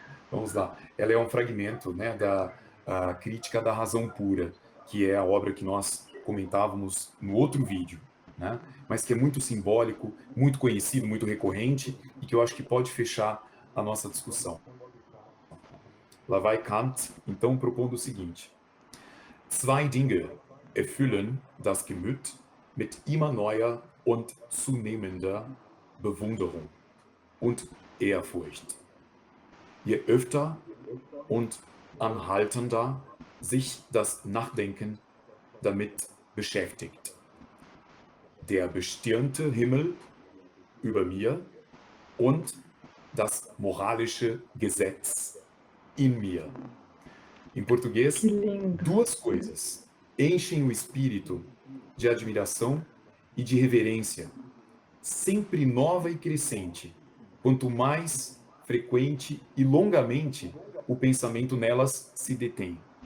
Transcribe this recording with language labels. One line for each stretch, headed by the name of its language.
Portuguese: Vamos lá. Ela é um fragmento, né, da a crítica da razão pura, que é a obra que nós comentávamos no outro vídeo, né? Mas que é muito simbólico, muito conhecido, muito recorrente e que eu acho que pode fechar a nossa discussão. Lá vai Kant, então, propondo o seguinte:
German: Zwei Dinge erfüllen das Gemüt mit immer neuer und zunehmender Bewunderung und Ehrfurcht. Je öfter und anhaltender sich das Nachdenken damit beschäftigt. Der bestirnte Himmel über mir und das moralische Gesetz in mir.
Portuguese: Em Que português, lindo. duas coisas enchem o espírito de admiração e de reverência, sempre nova e crescente, quanto mais frequente e longamente o pensamento nelas se detém.